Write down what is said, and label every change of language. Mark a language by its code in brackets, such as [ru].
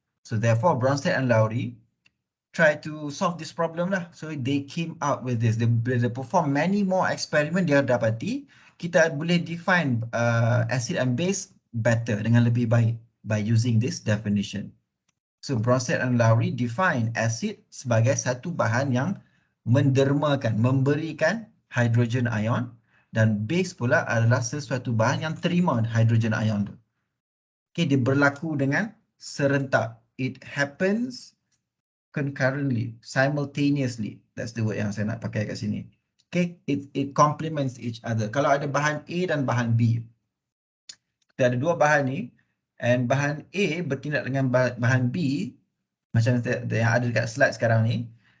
[en] So therefore, Bronsted and Lowry try to solve this problem lah. So they came out with this. They perform many more experiment. [ms] Dia dapati kita boleh [en] define acid and base better, [ms] dengan lebih baik. [en] by using this definition. [ms] So Bronsted and Lowry define acid sebagai satu bahan yang mendermakan, memberikan hydrogen ion, dan base pula adalah sesuatu bahan yang terima hydrogen ion tu. Okay, dia berlaku dengan serentak. [en] It happens concurrently, simultaneously. That's the word [ms] yang saya nak pakai kat sini. [en] Okay, it complements each other. [ms] Kalau ada bahan A dan bahan B, kita ada dua bahan ni, and bahan A bertindak dengan bahan B, macam yang ada dekat slide sekarang ni.